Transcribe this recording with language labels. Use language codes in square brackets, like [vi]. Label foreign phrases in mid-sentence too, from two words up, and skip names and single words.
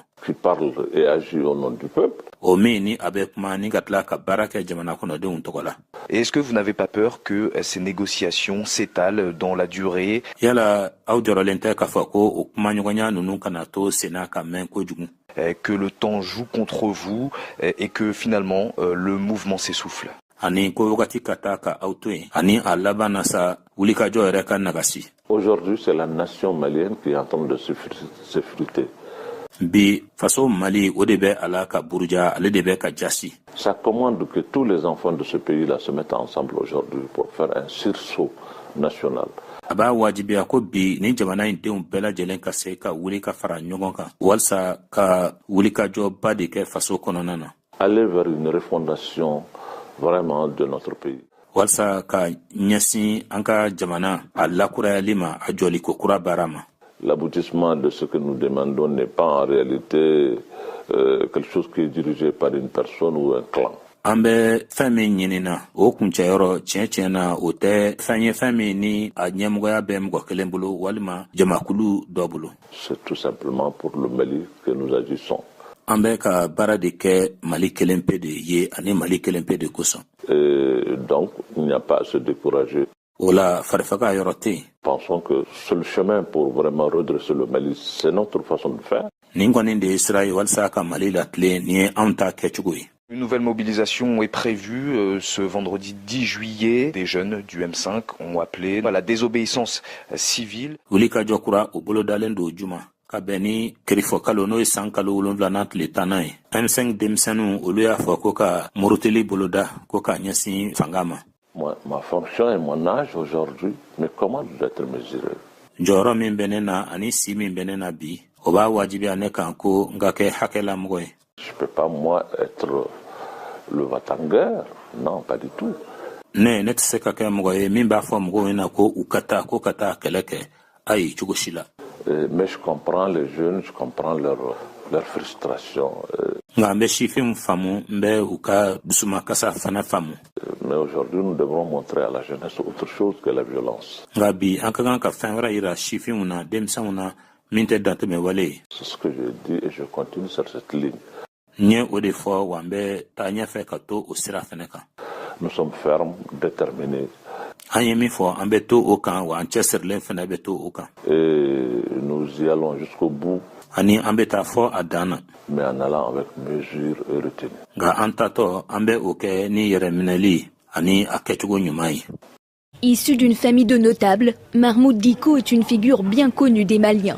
[fr] Qui parle et agit au nom du peuple. [bm] O min ni a bɛ kuma ni ka tila ka baara kɛ jamana kɔnɔdenw tɔgɔ la. [fr] Et est-ce que vous n'avez pas peur que ces négociations s'étalent dans la durée? [bm] Yala aw jɔrɔlen tɛ k'a fɔ ko o kuma ɲɔgɔnya ninnu kana to senna ka mɛn kojugu. [fr] Que le temps joue contre vous et que finalement le mouvement s'essouffle. [bm] Ani ko wagati ka taa ka aw to yen ani a laban na sa wulikajɔ yɛrɛ ka nagasi. [fr] Aujourd'hui, c'est la nation malienne qui est en train de s'effriter. [bm] Bi faso Mali o de bɛ a la ka buruja ale de bɛ ka jasi. [fr] Ça commande que tous les enfants de ce pays-là se mettent ensemble aujourd'hui pour faire un sursaut national. [bm] A b'a wajibiya ko bi ni jamana in denw bɛɛ lajɛlen ka se ka wuli ka fara ɲɔgɔn kan walasa ka wulikajɔba de kɛ faso kɔnɔna na. [fr] Aller vers une refondation vraiment de notre pays. [bm] Walasa ka ɲɛsin an ka jamana a lakurayali ma a jɔliko kura baara ma. [fr] L'aboutissement de ce que nous demandons n'est pas en réalité quelque chose qui est dirigé par une personne ou un clan. [bm] An bɛ fɛn min ɲinina o kuncɛyɔrɔ tiɲɛ na o tɛ fɛn ye fɛn min ni a ɲɛmɔgɔya bɛ mɔgɔ kelen bolo walima jamakulu dɔ bolo. [fr] C'est tout simplement pour le Mali que nous agissons. [bm] An bɛ ka baara de kɛ Mali kelen pe de ye ani Mali kelen pe de kosɔn. [fr] Donc il n'y a pas à se décourager. [bm] O la farifaga yɔrɔ tɛ yen. [fr] Pensons que seul chemin pour vraiment redresser le Mali, c'est notre façon de faire. [bm] Nin kɔni de ye sira ye walasa ka Mali latilen ni ye anw ta kɛcogo ye. [fr] Une nouvelle mobilisation est prévue ce vendredi 10 juillet. Des jeunes du M5 ont appelé à la désobéissance civile. [bm] Wulikajɔ kura o bolo dalen don juma ka bɛn ni kirifɔ kalo n'o ye san kalo 7 tile 10 ye. M5 denmisɛnninw olu y'a fɔ ko ka murutili boloda ko ka ɲɛsin fanga ma. [fr] Ma fonction et mon âge aujourd'hui, mais comment d'être mesuré? [bm] Jɔyɔrɔ min bɛ ne na ani si min bɛ ne na bi o b'a wajibiya ne kan ko n ka kɛ hakɛlamɔgɔ ye. [fr] Je peux pas moi être le va-t-en-guerre, non, pas du tout. [bm] Ne tɛ se ka kɛ mɔgɔ ye min b'a fɔ mɔgɔw ɲɛna ko u ka taa kɛlɛ kɛ ayi cogo si la. [fr] Mais je comprends les jeunes, je comprends leur frustration. [bm] Nka n bɛ sifinw faamu n bɛ u ka dusumakasa fana faamu. [fr] Mais aujourd'hui, nous devrons montrer à la jeunesse autre chose que la violence. [bm] Nka bi an ka kan ka fɛn wɛrɛ yira sifinw na denmisɛnw na min tɛ dantɛmɛ wale ye. [fr] C'est ce que je dis et je continue sur cette ligne. [bm] N ye o de fɔ wa n bɛ taa ɲɛfɛ ka to o sira fɛnɛ kan. [fr] Nous sommes fermes, déterminés. [bm] An ye min fɔ an bɛ to o kan wa an cɛsirilen fɛnɛ bɛ to o kan. [fr] Et nous y allons jusqu'au bout. [bm] Ani an bɛ taa fɔ a dan na. [fr] Mais en allant avec mesure et retenue. [bm] Nka an tatɔ an bɛ o kɛ ni yɛrɛminɛli ani a kɛcogo ɲuman ye. [fr] Issu d'une famille de notables, Mahmoud Dicko est une figure bien connue des Maliens.